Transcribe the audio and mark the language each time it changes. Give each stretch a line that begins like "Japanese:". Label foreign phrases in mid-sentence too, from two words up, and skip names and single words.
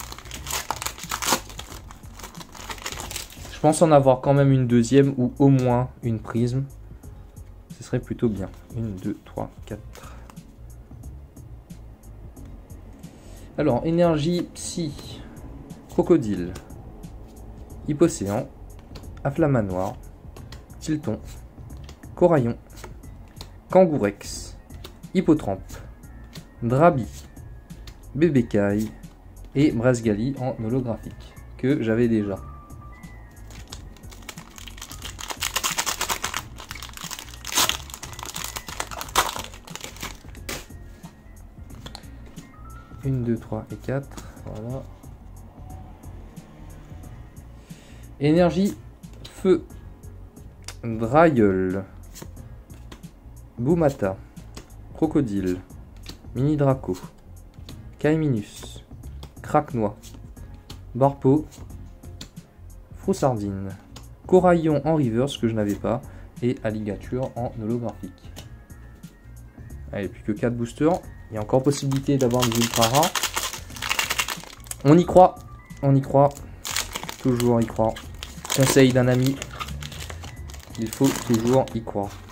French: Je pense en avoir quand même une deuxième ou au moins une prisme. Ce serait plutôt bien. 1, 2, 3, 4. Alors, énergie psy. Crocodile. Hippocéan. Afflamanoir. Tilton. Coraillon. Kangourex. Hippotrampe. Drabi. Bébécaille. Et Brasgali en holographique. que j'avais déjà. Une, 2, 3 et 4. Voilà. Énergie feu. Drailleul. Boumata. Crocodile. Mini Draco. Kaiminus. Craque-noix. Barpo. Froussardine. Coraillon en reverse que je n'avais pas. Et Alligature en holographique. Allez, plus que 4 boosters. Il y a encore possibilité d'avoir des ultra rares. On y croit. On y croit. Toujours y croire. Conseil d'un ami. Il faut toujours y croire.